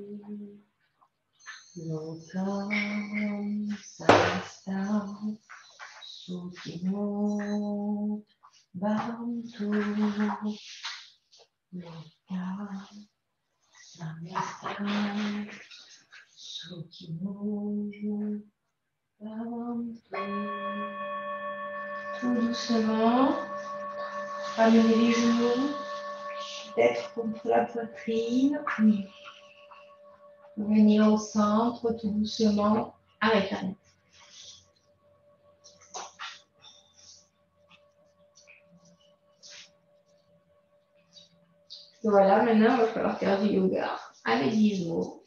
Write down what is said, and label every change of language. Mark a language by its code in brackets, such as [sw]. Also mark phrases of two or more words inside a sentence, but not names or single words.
[sa] लोकम् समस्तम् सुखिनो भवन्तु. लोकम् समस्तम् सुखिनो भवन्तु. [fr] Tout doucement, ramenez les genoux, peut-être contre la poitrine. Venir au centre, tout doucement. Arrête. Voilà, maintenant, il va falloir faire du yoga avec Gizmo.